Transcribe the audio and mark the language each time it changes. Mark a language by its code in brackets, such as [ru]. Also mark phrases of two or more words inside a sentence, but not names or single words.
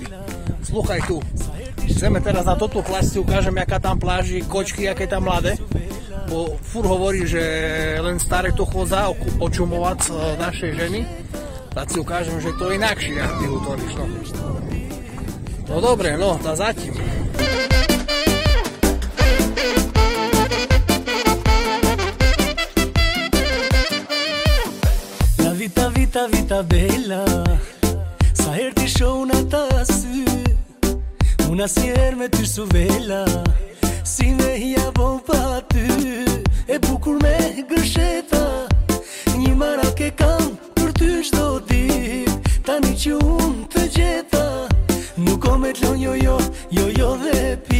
[sk] Slúchaj tu, ideme teraz na toto pláž, si ukážem, aká tam pláži, kočky, aké tam mladé. Bo furt hovorí, že len staré to chodza očumovať našej ženy. Tak si ukážem, že to je inakšie, jak ty utoríš, no. No dobre, no, tá zatím. [it] La vita, vita, vita bella, [sq] sa herë t'i shoh në ta sy, unë asnjëherë me ty su vela, si me hija bo pa ty, e bukur me gërsheta, një marak e kam për ty çdo ditë, tani që unë të gjeta, nuk o me t'lon jo dhe pi.